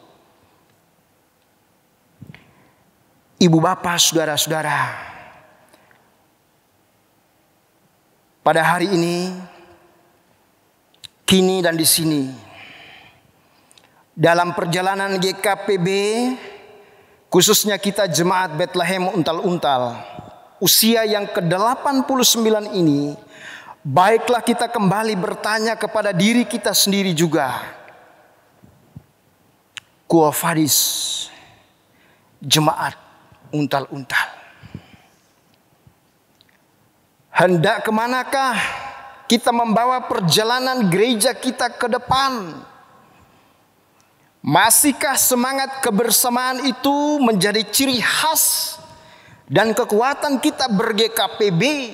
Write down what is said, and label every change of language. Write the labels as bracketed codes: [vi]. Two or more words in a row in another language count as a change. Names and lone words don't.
[id] Ibu bapak, saudara-saudara, pada hari ini, kini dan di sini, dalam perjalanan GKPB, khususnya kita jemaat Bethlehem Untal-Untal, usia yang ke-89 ini, baiklah kita kembali bertanya kepada diri kita sendiri juga. [la] Quo vadis, [id] jemaat Untal-Untal. Hendak kemanakah kita membawa perjalanan gereja kita ke depan? Masihkah semangat kebersamaan itu menjadi ciri khas dan kekuatan kita ber-GKPB?